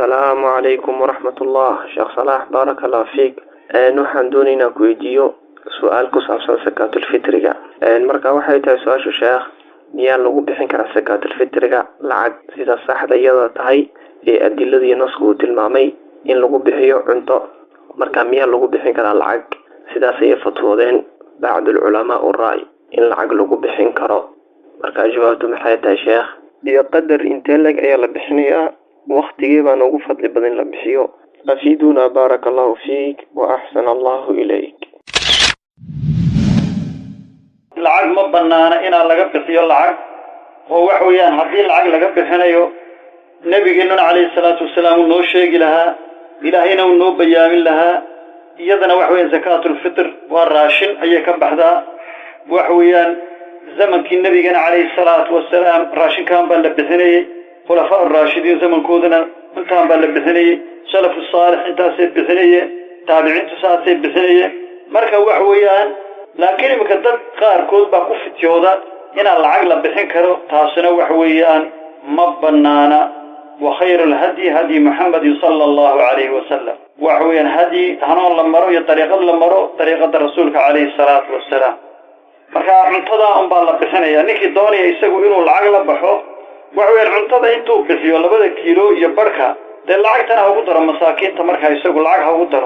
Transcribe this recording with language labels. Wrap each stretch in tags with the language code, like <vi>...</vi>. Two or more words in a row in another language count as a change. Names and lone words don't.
<ar>السلام عليكم ورحمة الله. شيخ صلاح بارك الله فيك.</ar> <so>waxaan doonaynaa ku weydiiyo su'aal ku saabsan zakaatul fitriga. marka waxay tahay su'aashu sheekh, miyaa lagu bixin karaa zakaatul fitriga lacag sida saxda iyada tahay ee adiladii nasku uu tilmaamay in lagu bixiyo cunto? marka miyaa lagu bixin karaa lacag sidaas ay fatwoodeen</so> <ar>بعض العلماء</ar> <so>u raay in lacag lagu bixin karo? marka jawaabtu maxay tahay sheekh? iyo qadar intee lag ayaa la bixinayaa? waqtigee baan ugu fadli badan la bixiyo?</so> <ar>أفيدنا بارك الله فيك وأحسن الله إليك.</ar> <so>lacag ma banaana inaan laga bixiyo lacag oo wax weeyaan haddii lacag laga bixinayo nabigeena</so> <ar>عليه الصلاة والسلام</ar> <so>uu noo sheegi lahaa, ilaahayna uu noo bayaamin lahaa. iyadana wax weeyaan</so> <ar>زكاة الفطر</ar> <so>waa raashin ayay ka baxdaa. wax weeyaan zamankii nabigeena</so> <ar>عليه الصلاة والسلام</ar> <so>raashinkan baa la bixinayay,</so> <ar>الخلفاء الراشدين</ar> <so>zamankoodana intaan baa la bixinayay,</so> <ar>السلف الصالح</ar> <so>intaasay bixinayeen, taabiciintu saasay bixinayeen. marka wax weeyaan laakiin imika dad qaarkood baa ku fityooda inaan lacag la bixin karo, taasina wax weeyaan ma banaana.</so> <ar>وخير الهدي هدي محمد صلى الله عليه وسلم,</ar> <so>wax weeyaan hadi hanuun la maro iyo dariiqad la maro dariiqada rasuulka</so> <ar>عليه الصلاة والسلام.</ar> <so>marka cuntada baa la bixinaya. ninkii doonaya isagu inuu lacag la baxo wax weeyaan cuntada intuu bixiyo 2 kiilo iyo barka de lacagtana ugu daro masaakiinta marka isagu lacag ugu daro.</so>